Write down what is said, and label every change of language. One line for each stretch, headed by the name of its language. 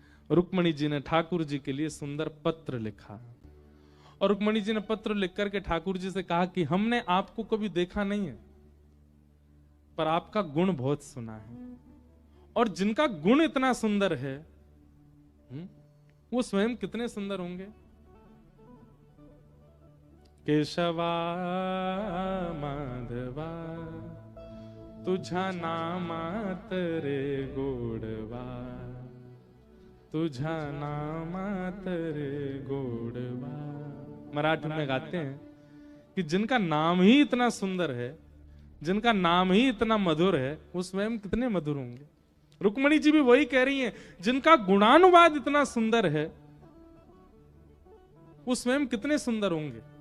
Hindi: रुक्मणी जी ने ठाकुर जी के लिए सुंदर पत्र लिखा और रुक्मणी जी ने पत्र लिख करके ठाकुर जी से कहा कि हमने आपको कभी देखा नहीं है, पर आपका गुण बहुत सुना है, और जिनका गुण इतना सुंदर है वो स्वयं कितने सुंदर होंगे।
Marathi: केशवा माधवा तुझा नामात रे गोडवा, तुझा नामात रे गोडवा।
Hindi: मराठी में गाते हैं कि जिनका नाम ही इतना सुंदर है, जिनका नाम ही इतना मधुर है, वो स्वयं कितने मधुर होंगे। रुक्मणी जी भी वही कह रही हैं, जिनका गुणानुवाद इतना सुंदर है वो स्वयं कितने सुंदर होंगे।